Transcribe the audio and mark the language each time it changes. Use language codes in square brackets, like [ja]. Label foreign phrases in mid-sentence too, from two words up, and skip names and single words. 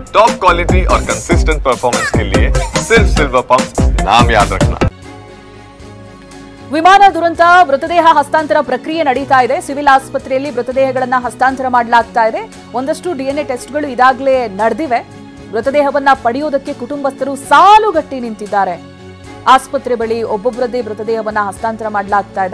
[en] top quality [hi] और [en] consistent performance [hi] के लिए सिर्फ सिल्वर पंप नाम याद रखना। [kn] ವಿಮಾನ ದುರಂತ ಮೃತದೇಹ ಹಸ್ತಾಂತರ ಪ್ರಕ್ರಿಯೆ ನಡೀತಾ ಇದೆ. ಸಿವಿಲ್ ಆಸ್ಪತ್ರೆಯಲ್ಲಿ ಮೃತದೇಹಗಳನ್ನು ಹಸ್ತಾಂತರ ಮಾಡಲಾಗ್ತಾ ಇದೆ. ಒಂದಷ್ಟು [en] DNA tests [kn] ಇದಾಗಲೇ ನಡೆದಿವೆ. ಮೃತದೇಹವನ್ನ ಪಡೆಯುವುದಕ್ಕೆ ಕುಟುಂಬಸ್ಥರು ಸಾಲುಗಟ್ಟಿ ನಿಂತಿದ್ದಾರೆ. ಆಸ್ಪತ್ರೆ ಬಳಿ ಒಬ್ಬೊಬ್ಬರದ್ದೇ ಮೃತದೇಹವನ್ನ ಹಸ್ತಾಂತರ ಮಾಡಲಾಗ್ತಾ ಇದೆ.